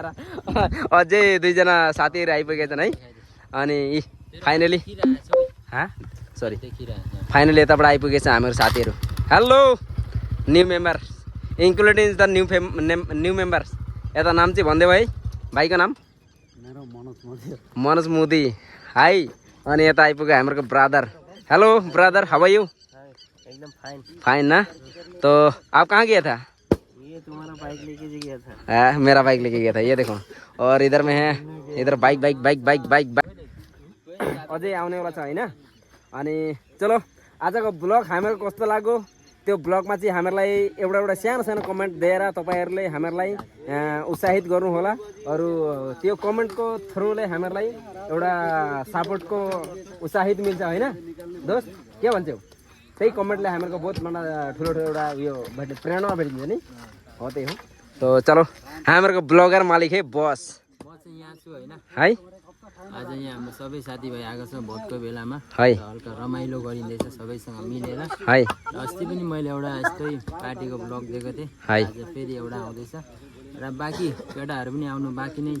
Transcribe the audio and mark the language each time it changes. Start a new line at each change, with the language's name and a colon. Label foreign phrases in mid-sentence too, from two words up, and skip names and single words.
Nepali: अझै दुईजना साथीहरु आइपुगेका छन् है अनि फाइनली सरी फाइनली यताबाट आइपुगेछ हामीहरु साथीहरु
English: hello new member including the new members
Nepali: यता नाम चाहिँ भन्देऊ है भाइको नाम मेरो मनोज मोदी हाई अनि यता आइपुग्यो हाम्रो ब्रदर
English: hello brother how are you
Nepali: एकदम फाइन
Hindi: फाइन ना तो आप कहाँ गया था ये तुम्हारा बाइक लेके गया था मेरा बाइक लेके गया था ये देखो और इधर में है इधर बाइक
Nepali: अझै आउनेवाला छ हैन अनि चलो आजको ब्लग हामीहरुको कस्तो लाग्यो त्यो ब्लगमा चाहिँ हामीहरुलाई एउटा सानो कमेन्ट दिएर तपाईहरुले हामीहरुलाई उत्साहित गर्नु होला अरु त्यो कमेन्टको थ्रुले हामीहरुलाई एउटा सपोर्टको उत्साहित मिल्छ हैन दोस्त के भन्छौ त्यही कमेन्टले हामीहरुको बहुत ठुलो एउटा यो प्रेरणा भेटिन्छ नि हो त्यही हो
Hindi: तो चलो
Nepali: हामीहरुको ब्लगर मालिक है बस म चाहिँ यहाँ छु हैन है आज यहाँ हाम्रो सबै साथीभाइ आएको छ भोटको बेलामा है हल्का रमाइलो गरिँदैछ सबैसँग मिलेर है अस्ति पनि मैले एउटा यस्तै पार्टीको ब्लग दिएको थिएँ है आज फेरि एउटा आउँदैछ र बाँकी केटाहरू पनि आउनु बाँकी नै छ